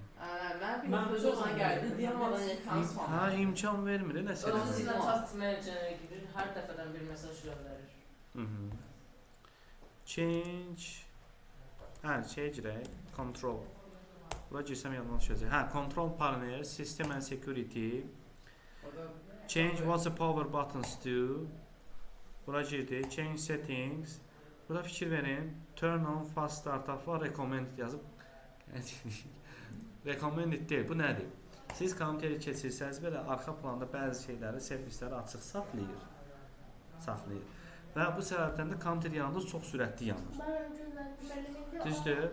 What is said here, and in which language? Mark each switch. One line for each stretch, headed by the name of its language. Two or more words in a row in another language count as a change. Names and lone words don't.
Azerbaijani: Mən bir Mən özümə çox gəldi. anladım. Deyəm ona Ha, imkan vermir nəsə eləməyə. Dolayısıyla
English: task manager'ə
Azerbaijani: girir, hər dəfədən bir mesaj göndərir. Mhm. Change. Hə, şey girək. Control. Bura girsəm yadıma düşəcək. Hə,
English: control panel, system and security. Change what's the power buttons do.
Azerbaijani: Bura girdik.
English: Change settings.
Azerbaijani: Burada fikir verin.
English: Turn on fast startup var.
Azerbaijani: Recommended yazıb. Recommended deyil. Bu nədir? Siz kompüteri keçirsəniz belə arxa planda bəzi şeyləri, servisləri açıq saxlayır. Və bu səbəbdən də kompüter yanında çox sürətli yanır. Düzdür?